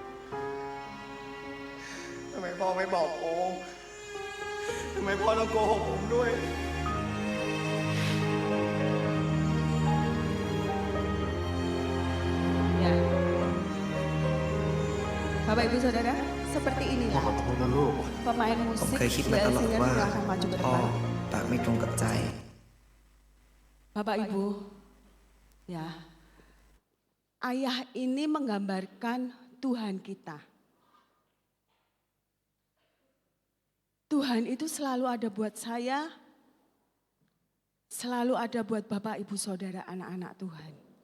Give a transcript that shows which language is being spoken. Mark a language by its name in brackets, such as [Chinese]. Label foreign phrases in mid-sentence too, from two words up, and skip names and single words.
[Thai] ทำไมพ่อไม่บอกโอมทำไมพ่อต้องโกหกผมด้วย [Indonesian] Ya. Bapak Ibu Saudara, seperti inilah [Thai] ขอโทษนะลูก [Indonesian] pemain [Thai] ผม [Indonesian] musik [Thai] เคยคิดมาตลอด [Indonesian] Senior [Thai] ว่า [Indonesian] yang akan maju ke [Thai] พ่อ [Indonesian] depan. [Thai] ปากไม่ตรงกับใจ [Indonesian] Bapak Ibu, ya, ayah ini menggambarkan Tuhan kita. Tuhan itu selalu ada buat saya, selalu ada buat Bapak Ibu Saudara anak-anak Tuhan.